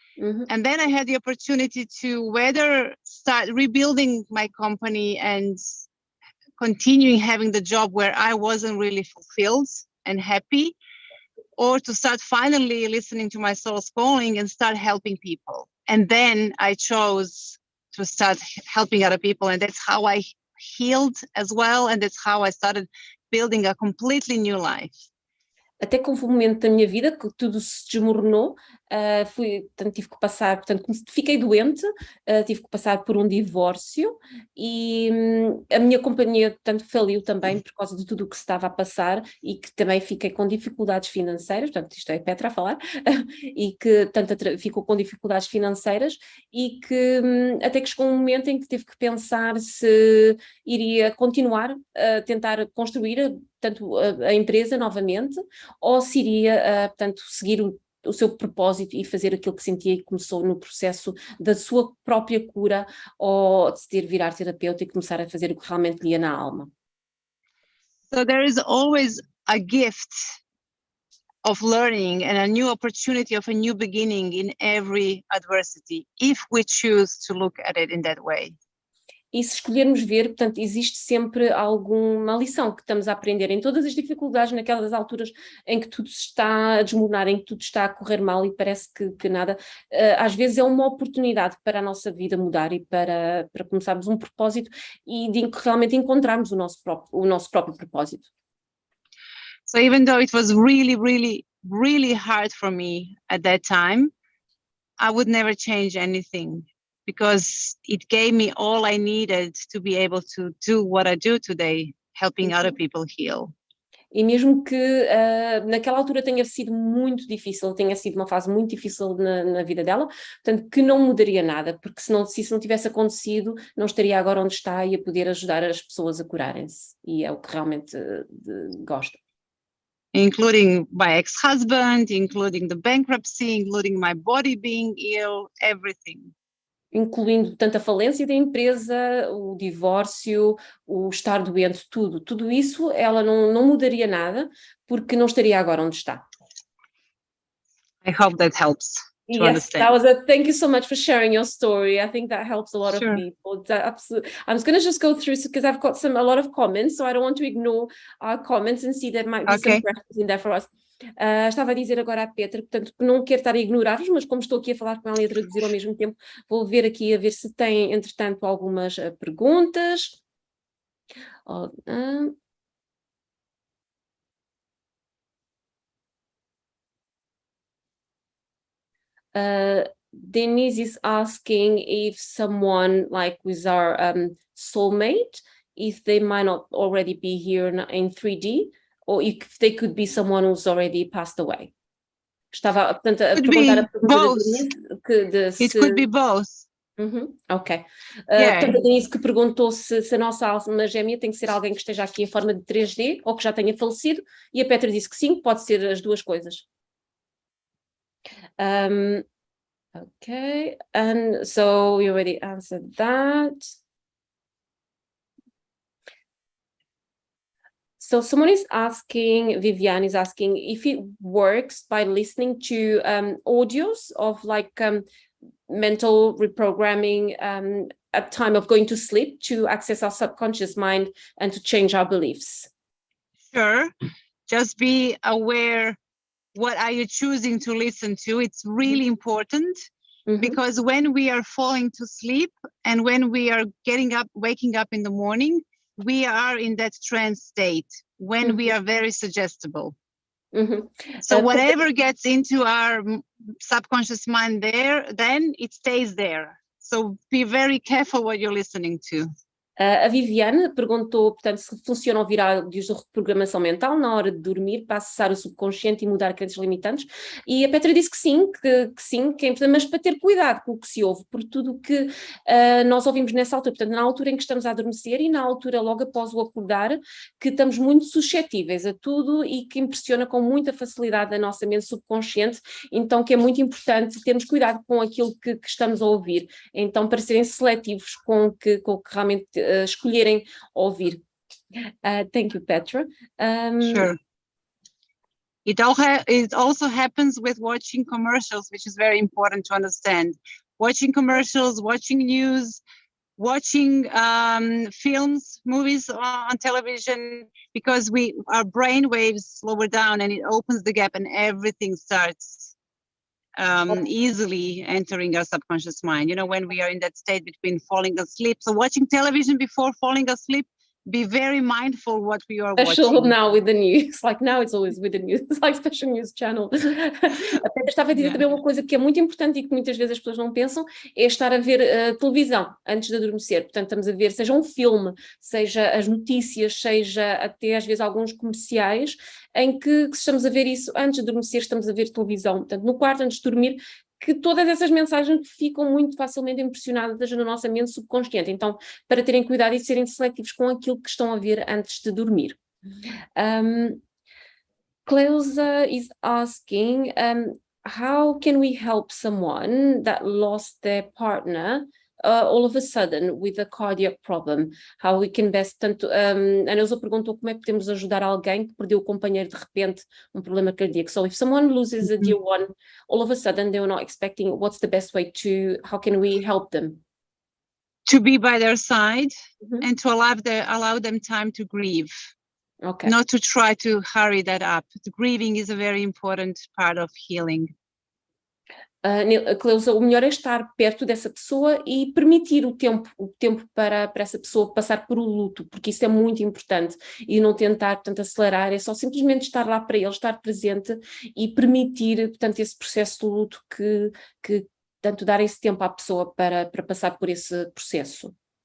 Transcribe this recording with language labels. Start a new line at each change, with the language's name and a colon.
English: And then I had the opportunity to whether start rebuilding my company and continuing having the job where I wasn't really fulfilled and happy, or to start finally listening to my soul's calling and start helping people. And then I chose to start helping other people, and that's how I healed as well, and that's how I started building a completely new life.
Portuguese: Até que houve um momento da minha vida que tudo se desmoronou, portanto, tive que passar, portanto, fiquei doente, tive que passar por um divórcio e a minha companhia, portanto, faliu também por causa de tudo o que se estava a passar e que também fiquei com dificuldades financeiras, portanto, isto é Petra a falar, e que, portanto, ficou com dificuldades financeiras e que até que chegou um momento em que tive que pensar se iria continuar a tentar construir, portanto, a empresa novamente, ou se iria, portanto, seguir o seu propósito e fazer aquilo que sentia e começou no processo da sua própria cura, ou decidir virar terapeuta e começar a fazer o que realmente lhe ia na alma.
English: So there is always a gift of learning and a new opportunity of a new beginning in every adversity, if we choose to look at it in that way.
Portuguese: E se escolhermos ver, portanto, existe sempre alguma lição que estamos a aprender em todas as dificuldades, naquelas alturas em que tudo se está a desmoronar, em que tudo está a correr mal e parece que nada, às vezes é uma oportunidade para a nossa vida mudar e para começarmos um propósito e de realmente encontrarmos o nosso próprio propósito.
English: So even though it was really, really, really hard for me at that time, I would never change anything, because it gave me all I needed to be able to do what I do today, helping other people heal.
Portuguese: E mesmo que naquela altura tenha sido muito difícil, tenha sido uma fase muito difícil na vida dela, portanto que não mudaria nada, porque se isso não tivesse acontecido, não estaria agora onde está e a poder ajudar as pessoas a curarem-se, e é o que realmente gosta.
English: Including my ex-husband, including the bankruptcy, including my body being ill, everything.
Portuguese: Incluindo tanto a falência da empresa, o divórcio, o estar doente, tudo isso ela não mudaria nada, porque não estaria agora onde está.
English: I hope that helps to Yes, understand. thank you so much for sharing your story. I think that helps a lot of people. Absolutely. I'm just going to just go through because I've got a lot of comments, so I don't want to ignore our comments and see there might be some questions in there for us.
Portuguese: Estava a dizer agora à Petra, portanto, não quero estar a ignorar-vos, mas como estou aqui a falar com ela e a traduzir ao mesmo tempo, vou ver aqui a ver se tem, entretanto, algumas perguntas.
English: Denise is asking if someone like with our soulmate, if they might not already be here in 3D, or if they could be someone who's already passed away.
Portuguese: Estava, portanto, a perguntar a pergunta da Denise.
English: It could be both. Ok.
Portuguese: Portanto, a Denise que perguntou se a nossa alma gêmea tem que ser alguém que esteja aqui em forma de 3D ou que já tenha falecido, e a Petra disse que sim, pode ser as duas coisas.
English: Okay, and so you already answered that. So someone is asking, Viviane is asking, if it works by listening to audios of like mental reprogramming at time of going to sleep to access our subconscious mind and to change our beliefs. Sure, just be aware, what are you choosing to listen to? It's really important, because when we are falling to sleep and when we are waking up in the morning, we are in that trance state when we are very suggestible. So whatever gets into our subconscious mind there, then it stays there. So be very careful what you're listening to.
Portuguese: A Viviane perguntou, portanto, se funciona ouvir áudios de reprogramação mental na hora de dormir para acessar o subconsciente e mudar crenças limitantes, e a Petra disse que sim, que é importante, mas para ter cuidado com o que se ouve, por tudo o que nós ouvimos nessa altura, portanto, na altura em que estamos a adormecer e na altura logo após o acordar, que estamos muito suscetíveis a tudo e que impressiona com muita facilidade a nossa mente subconsciente, então que é muito importante termos cuidado com aquilo que estamos a ouvir, então para serem seletivos com o que realmente escolherem ouvir.
English: Thank you, Petra. Sure. It also happens with watching commercials, which is very important to understand. Watching commercials, watching news, watching films, movies on television, because our brain waves slower down and it opens the gap and everything starts easily entering our subconscious mind. You know, when we are in that state between falling asleep. So watching television before falling asleep, be very mindful what we are special watching. Now with the news, like now it's always with the news, it's like special news channel.
Portuguese: A Petra estava a dizer também uma coisa que é muito importante e que muitas vezes as pessoas não pensam, é estar a ver televisão antes de adormecer. Portanto, estamos a ver, seja um filme, seja as notícias, seja até às vezes alguns comerciais, em que estamos a ver isso antes de adormecer, estamos a ver televisão. Portanto, no quarto, antes de dormir, que todas essas mensagens ficam muito facilmente impressionadas na nossa mente subconsciente. Então, para terem cuidado e serem seletivos com aquilo que estão a ver antes de dormir.
English: Cleusa is asking, how can we help someone that lost their partner all of a sudden with a cardiac problem? How we can best...
Portuguese: a Neuza perguntou como é que podemos ajudar alguém que perdeu o companheiro de repente, problema cardíaco.
English: So if someone loses a dear one, all of a sudden they were not expecting, what's the best way how can we help them? To be by their side and to allow them time to grieve. Okay. Not to try to hurry that up. The grieving is a very important part of healing.
Portuguese: Cleusa, o melhor é estar perto dessa pessoa e permitir o tempo para essa pessoa passar por o luto, porque isso é muito importante, e não tentar, portanto, acelerar, é só simplesmente estar lá para ele, estar presente e permitir, portanto, esse processo de luto que portanto, dar esse tempo à pessoa para passar por esse processo.